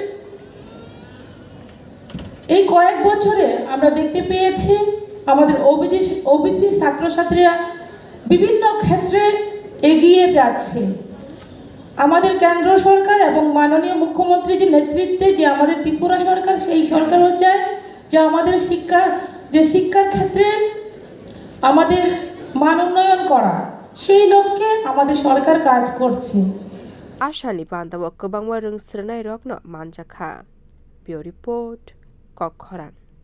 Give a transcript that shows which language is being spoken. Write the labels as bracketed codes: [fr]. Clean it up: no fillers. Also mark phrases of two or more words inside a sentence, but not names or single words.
[bn] এই কয়েক বছরে আমরা দেখতে পেয়েছি আমাদের ওবিসি ছাত্রছাত্রীরা বিভিন্ন ক্ষেত্রে এগিয়ে যাচ্ছে আমাদের কেন্দ্র সরকার এবং মাননীয় মুখ্যমন্ত্রীর নেতৃত্বে যে আমাদের ত্রিপুরা সরকার সেই সরকারও চায় যে আমাদের শিক্ষার ক্ষেত্রে আমাদের মান উন্নয়ন করা সেই লক্ষ্যে আমাদের সরকার কাজ করছে [trp] Ashani Panda Wakabangwa Rwngswrwngnai Rokno Manjaka Bio Report Kokkhorang